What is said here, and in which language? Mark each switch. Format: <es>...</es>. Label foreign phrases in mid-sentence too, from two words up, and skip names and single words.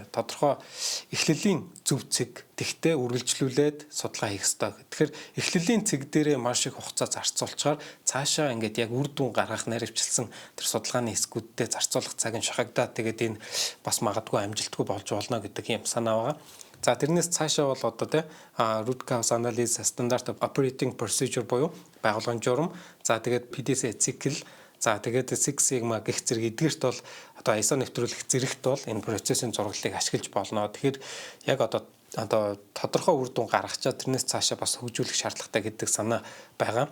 <mn>Тодорхой эхлэлийн зөв цэг тэгтээ үргэлжлүүлээд судалгаа хийх ёстой. Тэгэхээр эхлэлийн цэг дээрээ маш их хугацаа зарцуулчаар цаашаа ингээд яг үр дүн гаргах наривчлсан тэр судалгааны хэсгүүддээ зарцуулах цаг нь шахагдаад тэгээд энэ бас магадгүй амжилтгүй болж болно гэдэг юм санаа байгаа. За тэрнээс цаашаа бол одоо</mn> <en>root cause analysis, standard operating procedure</en> <mn>буюу байгууллагын журам, за тэгээд PDCA цикл, за тэгээд</mn> <en>Six Sigma</en> <mn>гэх зэрэг эдгээрт бол одоо ISO нэвтрүүлэх зэрэгт бол энэ процессын зураглалыг ашиглаж болно. Тэгэхээр яг одоо тодорхой үр дүн гаргачаа тэрнээс цаашаа бас хөгжүүлэх шаардлагатай гэдэг санаа байгаа.</mn>